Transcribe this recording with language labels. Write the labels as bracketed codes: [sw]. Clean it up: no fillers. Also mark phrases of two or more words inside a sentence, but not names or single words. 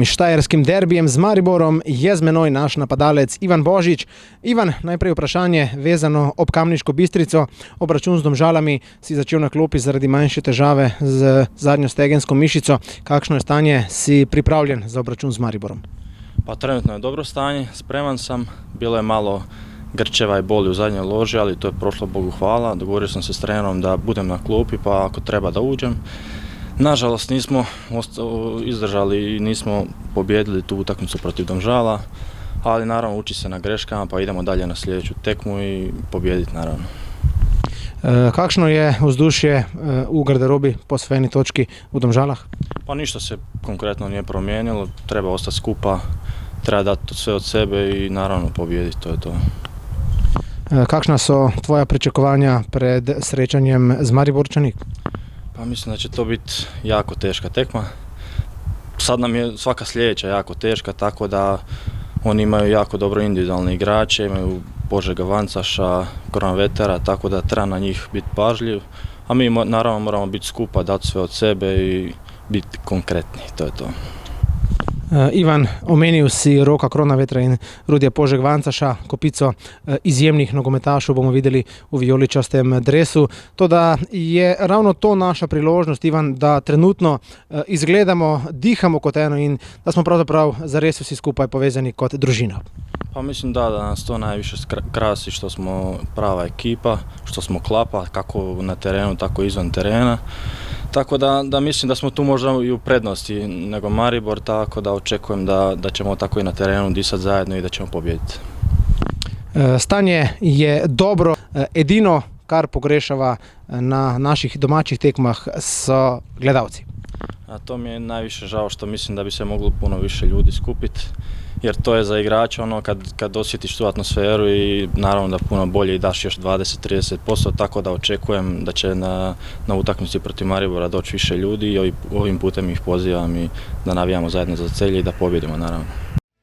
[sl] štajerskim derbijem z Mariborom je z menoj naš napadalec Ivan Božič. Ivan, najprej vprašanje vezano ob Kamniško Bistrico. Obračun z Domžalami si začel na klopi zaradi manjše težave z zadnjo stegensko mišico. Kakšno je stanje, si pripravljen za obračun z Mariborom? [hr] Pa trenutno je dobro stanje, spreman sam. Bilo je malo grčeva i boli u zadnjoj loži, ali to je prošlo, Bogu hvala. Dogovorio sam se s trenerom da budem na klupi, pa ako treba da uđem. Nažalost nismo izdržali i nismo pobijedili tu utakmicu protiv Domžala, ali naravno uči se na greškama, pa idemo dalje na sljedeću tekmu i pobijediti naravno. [sl] Kakšno je vzdušje u garderobi po osvojeni točki u Domžalah? [hr] Pa ništa se konkretno nije promijenilo, treba ostati skupa, treba dati sve od sebe i naravno pobijediti, to je to. [sl] Kakšna so tvoja pričakovanja pred srečanjem z Mariborčani? [hr] Pa mislim da će to biti jako teška tekma. Sad nam je svaka sljedeća jako teška, tako da oni imaju jako dobro individualne igrače, imaju Božega Vancaša, Goran Vetera, tako da treba na njih biti pažljiv. A mi naravno moramo biti skupa, dati sve od sebe i biti konkretni, to je to. [sl] Ivan, omenil si Roka Kronavetra in Rudija Požeg Vancaša, kopico izjemnih nogometašov bomo videli v vijoličastem dresu. Toda je ravno to naša priložnost, Ivan, da trenutno izgledamo, dihamo kot eno in da smo pravzaprav zares vsi skupaj povezani kot družina. [hr] Pa mislim da nas to najviše krasi, što smo prava ekipa, što smo klapa, kako na terenu, tako izvan terena. Tako da mislim da smo tu možda i u prednosti nego Maribor, tako da očekujem da ćemo tako i na terenu disati zajedno i da ćemo pobijediti. [sl] Stanje je dobro, edino kar pogrešava na naših domaćih tekmah so gledalci. [hr] A to mi je najviše žao, što mislim da bi se moglo puno više ljudi skupiti, jer to je za igrača ono kad osjetiš tu atmosferu i naravno da puno bolje i daš još 20-30%, tako da očekujem da će na utakmici protiv Maribora doći više ljudi i ovim putem ih pozivam i da navijamo zajedno za Celje i da pobjedimo naravno.